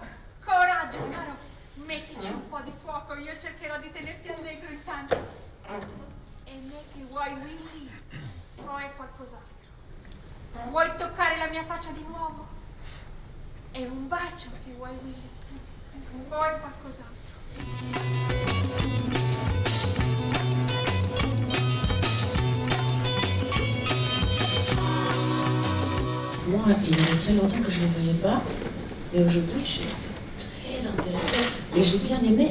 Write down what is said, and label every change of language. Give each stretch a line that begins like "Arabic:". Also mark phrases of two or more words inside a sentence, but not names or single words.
Italian: Coraggio, caro, mettici un po' di fuoco, io cercherò di tenerti allegro intanto. E metti, vuoi Willy? O è qualcos'altro? Vuoi toccare la mia faccia di nuovo? È un bacio che vuoi Willy? O è qualcos'altro?
French: Moi, il y a très longtemps que je ne le voyais pas, et aujourd'hui, j'ai été très intéressée, et j'ai bien aimé.